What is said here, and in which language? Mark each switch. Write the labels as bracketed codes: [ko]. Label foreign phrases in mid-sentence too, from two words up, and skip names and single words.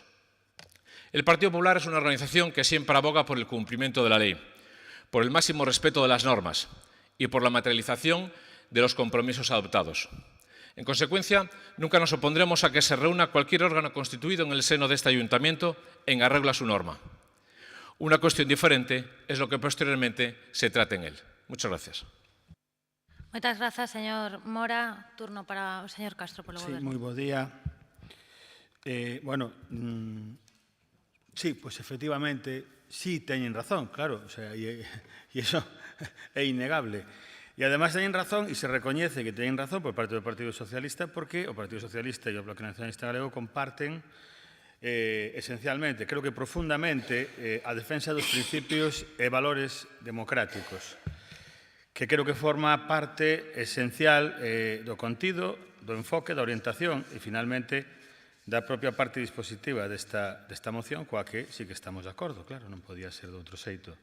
[es] El Partido Popular es una organización que siempre aboga por el cumplimiento de la ley, por el máximo respeto de las normas y por la materialización de los compromisos adoptados. En consecuencia, nunca nos opondremos a que se reúna cualquier órgano constituido en el seno de este ayuntamiento en arreglo a su norma. Una cuestión diferente es lo que posteriormente se trate en él. Muchas gracias. [gl] Moitas grazas, señor Mora. Turno para o señor Castro polo Sí, Goberno. moi bo día. Sí, pues efectivamente, sí teñen razón, claro, [es] o sea, y eso [gl] é innegable. E además teñen razón e se recoñece que teñen razón por parte do Partido Socialista porque o Partido Socialista e o Bloque Nacionalista Galego comparten esencialmente, creo que profundamente, a defensa dos principios e valores democráticos, que creo que forma parte esencial do contido, do enfoque, da orientación e, finalmente, da propia parte dispositiva desta moción, coa que sí que estamos de acordo, claro, non podía ser de outro xeito.